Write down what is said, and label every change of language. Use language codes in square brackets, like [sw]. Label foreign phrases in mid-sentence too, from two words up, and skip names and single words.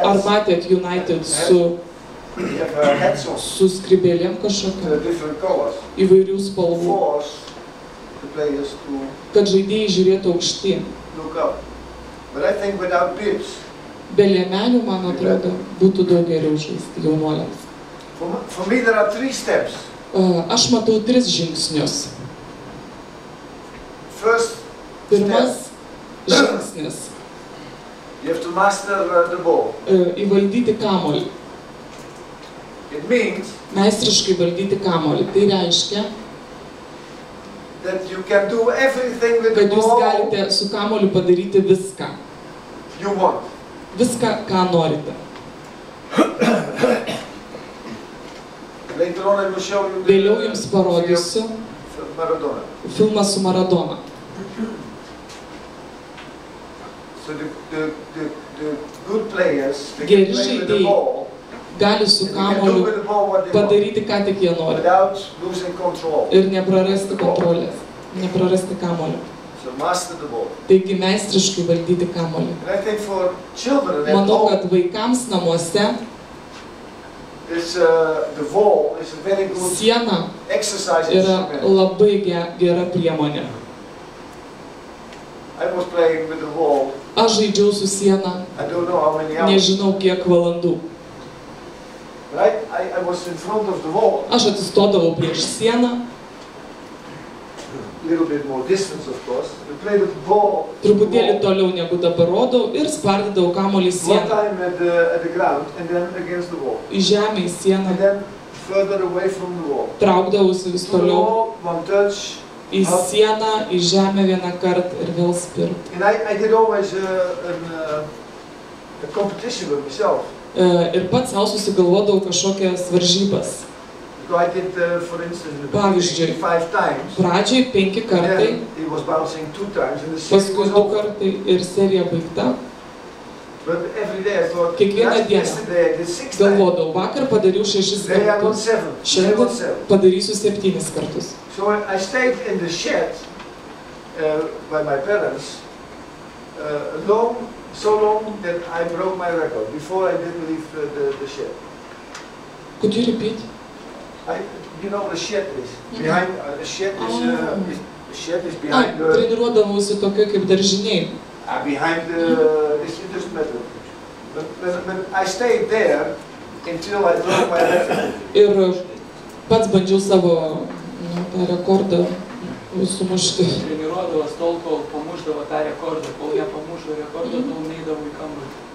[lt] Ar hats. matėt United su [en] They have hats on. [lt] skrybėlėm kažkokiam, [en] Different colors. [lt] įvairių spalvų, [en] Force the players to [lt] kad žaidėjai žiūrėtų aukštyn. [en] look up. But I think without bibs, [lt] Be liemenių, man atrodo, būtų daug geriau žaisti jaunuoliams. [en] for me there are 3 steps. [lt] Aš matau 3 žingsnius. First Pirmas žingsnis [en] you have to master the ball. [lt] Įvaldyti kamuolį. [en] It means [lt] Meistriškai valdyti kamuolį. Tai reiškia, [en] that you can do everything with the [lt] kad jūs ball galite su kamuoliu padaryti viską. [en] you want. [lt] Viską, ką norite. [en] Later on I will show you [lt] Vėliau jums parodysiu Maradona. filmą su Maradona. [en] So the good players, they [lt] Geri [en] can play with the [lt] žaidėjai ball, gali su [en] and they can do [lt] kamuoliu [en] with the ball what they want, [lt] padaryti, ką tik jie nori. [en] without losing control. [lt] Ir neprarasti kontrolės. Neprarasti kamuolio. [en] So master the ball. [lt] Taigi meistriškai valdyti kamuolį. [en] And I think for children at [lt] Manau, home, kad vaikams namuose [en] the ball is a very good [lt] siena exercise yra instrument. labai gera priemonė. [en] I was playing with the ball, [lt] Aš žaidžiau su siena, [en] I don't know how many hours, [lt] nežinau kiek valandų. [en] but I was in front of the wall, [lt] Aš atsistodavau prieš sieną, [en] a little bit more distance of course, to play with the ball. [lt] truputėlį toliau negu dabar rodau ir spardydavau kamuolį į One sieną. [en] time at the ground and then against the wall. [lt] Į žemę, į sieną, [en] And then further away from the wall. [lt] traukdavausi vis [en] To the [lt] toliau [en] wall, one touch. [lt] į sieną, į žemę vieną kartą ir vėl spirt. [en] And I did always a competition with myself. [lt] Ir pats savo susigalvodavau kažkokias varžybas. [en] So I did, for instance, in the [lt] Pavyzdžiui, [en] beginning, 5 times. [lt] Pradžiai 5 And kartai, [en] then it was bouncing 2 times and the series [lt] paskui was 2 over. kartai ir serija baigta. [en] But every day I thought, [lt] Kiekvieną dieną [en] yesterday I did 6 times. [lt] galvodavau, vakar padariau 6 [en] Today I want [lt] kartus, [en] 7. Today I [lt] šiandien want 7. padarysiu 7 kartus. [en] So I stayed in the shed by my parents so long that I broke my record before I didn't leave the shed. Could you repeat? You know what a shed is? Behind a shed is the shed is A, behind the [lt] treniruodavausi tokia kaip daržiniai. [en] behind the it doesn't matter. But I stayed there until I broke my record. [lt] Ir pats bandžiau savo tą rekordą sumušti. Treniruodavos tol, kol pamušdavo tą rekordą, kol ją pamušo rekordą, tol neidavo į kambarį.